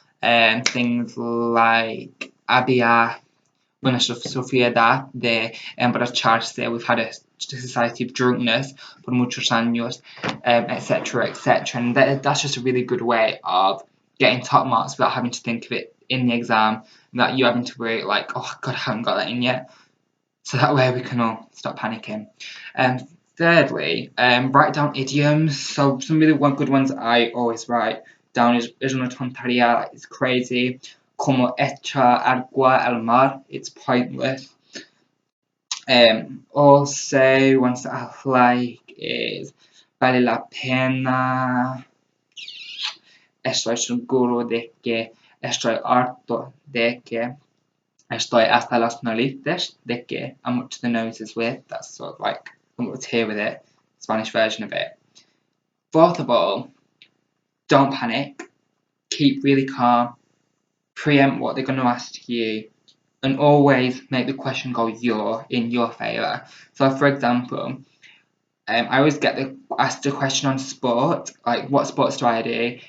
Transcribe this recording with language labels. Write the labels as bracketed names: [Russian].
[English] Things like [Spanish] había una sociedad de emborracharse. [English] We've had a society of drunkenness [Spanish] por muchos años, [English] etc. And that's just a really good way of getting top marks without having to think of it in the exam, without you having to worry like, oh god, I haven't got that in yet. So that way we can all stop panicking. Thirdly, write down idioms. So some really good ones I always write down is [Spanish] una tontería, [English] like it's crazy. [Spanish] Como echa agua al mar, [English] it's pointless. Also, ones that I like is [Spanish] vale la pena. Estoy seguro de que, estoy harto de que, estoy hasta las narices de que, [English] I'm up to the noses with. That's sort of like I'm up to here with it, Spanish version of it. Fourth of all, don't panic. Keep really calm. Preempt what they're going to ask you. And always make the question go in your favour. So for example, I always get asked a question on sport, like what sports do I do?